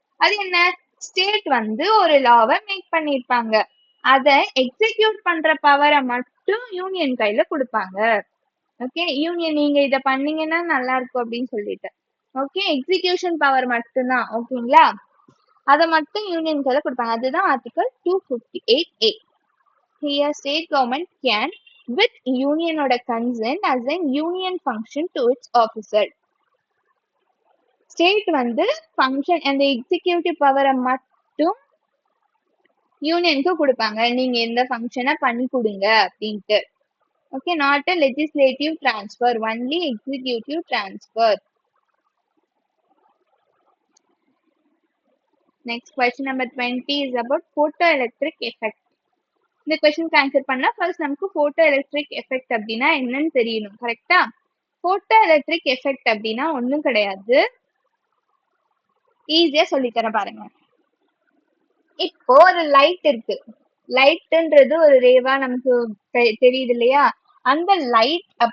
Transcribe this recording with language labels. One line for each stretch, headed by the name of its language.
Tamil: அது என்ன, ஸ்டேட் வந்து ஒரு லாவை மேக் பண்ணிருப்பாங்க, அதை எக்ஸிக்யூட் பண்ற பவரை மட்டும் யூனியன் கையில கொடுப்பாங்க. ஓகே, யூனியன் நீங்க இதை பண்ணீங்கன்னா நல்லா இருக்கும் அப்படின்னு சொல்லிட்டு. ஓகே, எக்ஸிகியூஷன் பவர் மட்டும்தான். ஓகேங்களா, அதை மட்டும் யூனியன் கையில கொடுப்பாங்க. அதுதான் article 258A.
English: Here state government can with
Tamil: யூனியனோட consent
English: assign union function to its officer.
Tamil: State வந்து ஃபங்க்ஷன் அந்த எக்ஸிக்யூட்டிவ் பவரை மட்டும் யூனியனுக்கு கொடுப்பாங்க, நீங்க எந்த ஃபங்க்ஷனை பண்ணி கொடுங்க அப்படின்ட்டு.
English: Okay, not a legislative transfer, only executive transfer. Next question number 20 is about photoelectric effect.
Tamil: இந்த கொஸ்டினுக்கு ஆன்சர் பண்ணா ஃபர்ஸ்ட் நமக்கு போட்டோ எலக்ட்ரிக் எஃபெக்ட் அப்படின்னா என்னன்னு தெரியணும். கரெக்டா? போட்டோ எலக்ட்ரிக் எஃபெக்ட் அப்படின்னா ஒன்றும் கிடையாது, ஈஸியா சொல்லித்தரேன் பாருங்க. இப்போ ஒரு லைட் இருக்கு, லைட்ன்றது ஒரு ரேவா நமக்கு தெரியுது இல்லையா. அந்த லைட்